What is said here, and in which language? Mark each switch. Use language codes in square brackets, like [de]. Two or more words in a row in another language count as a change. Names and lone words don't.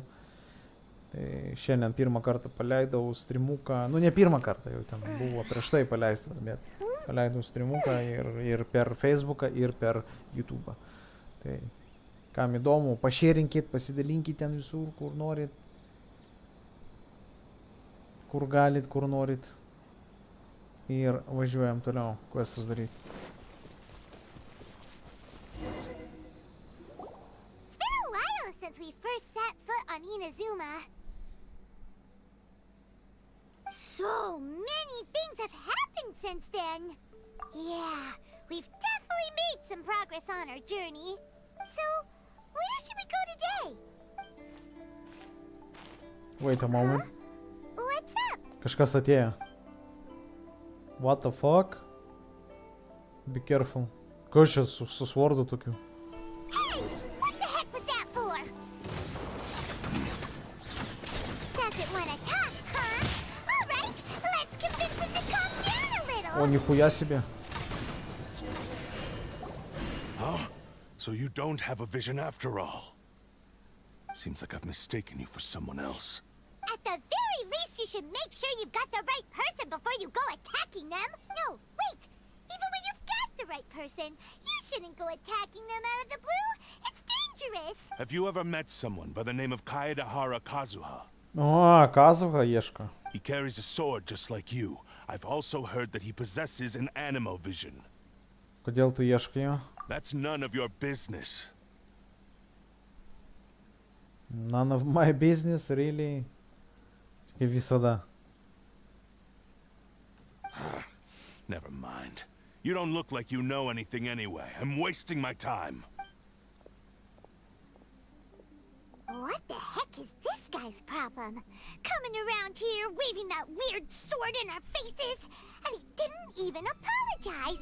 [lt] Tai šiandien pirmą kartą paleidau streamuką, nu ne pirmą kartą, jau ten buvo prieš tai paleistas, bet paleidau streamuką ir per Facebooką, ir per YouTube. Tai kam įdomu, pašėrinkit, pasidalinkit ten visur, kur norit. Kur galit, kur norit. Ir važiuojam toliau, questus daryti. [en] It's been a while since we first set foot on Inazuma. So many things have happened since then. Yeah, we've definitely made some progress on our journey. So, where should we go today? Wait a moment. What's up? [lt] Kažkas atėjo. [en] What the fuck? Be careful. [lt] Kas čia su svordu tokiu? [en] Hey, what the heck was that for? Doesn't want to talk, huh? All right, let's convince him to calm down a little. [ru] О, нихуя себе. [en] So you don't have a vision after all. Seems like I've mistaken you for someone else. At the very least, you should make sure you've got the right person before you go attacking them. No, wait. Even when you've got the right person, you shouldn't go attacking them out of the blue. It's dangerous. Have you ever met someone by the name of Kaedahara Kazuha? [lt] O, Kazuha ieško. [en] He carries a sword just like you. I've also heard that he possesses an animo vision. [lt] Kodėl tu ieškai jo? [en] That's none of your business. None of my business, really? [lt] Kaip visada. [en] Never mind. You don't look like you know anything anyway. I'm wasting my time. What the heck is this guy's problem? Coming around here, waving that weird sword in our faces, and he didn't even apologize.